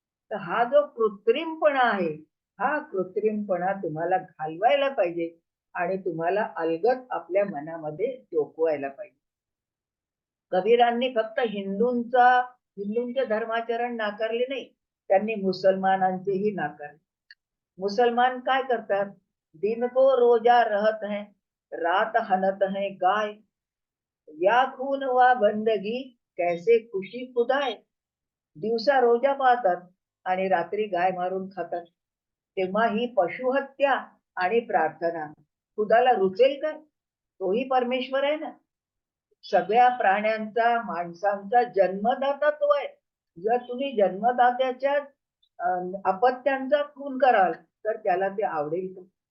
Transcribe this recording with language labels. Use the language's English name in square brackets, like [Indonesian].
[Marathi] तर हा जो कृत्रिमपणा आहे, हा कृत्रिमपणा तुम्हाला घालवायला पाहिजे आणि तुम्हाला अलगद आपल्या मनामध्ये डोकवायला पाहिजे. कबीरांनी फक्त हिंदूंचे धर्माचरण नाकारले नाही, त्यांनी मुसलमानांचेही नाकारले. मुसलमान काय करतात, [Hindi] दिन को रोजा रहत है, रात हनत है गाय, या खून वा बंदगी कैसे खुशी खुदाय. [Marathi] दिवसा रोजा पाहतात आणि रात्री गाय मारून खातात. तेव्हा ही पशुहत्या आणि प्रार्थना खुदाला रुचेल काय? तोही परमेश्वर आहे ना. सगळ्या प्राण्यांचा, माणसांचा जन्मदाता तो आहे. जर तुम्ही जन्मदात्याच्या अपत्यांचा खून कराल तर त्याला ते आवडेल का?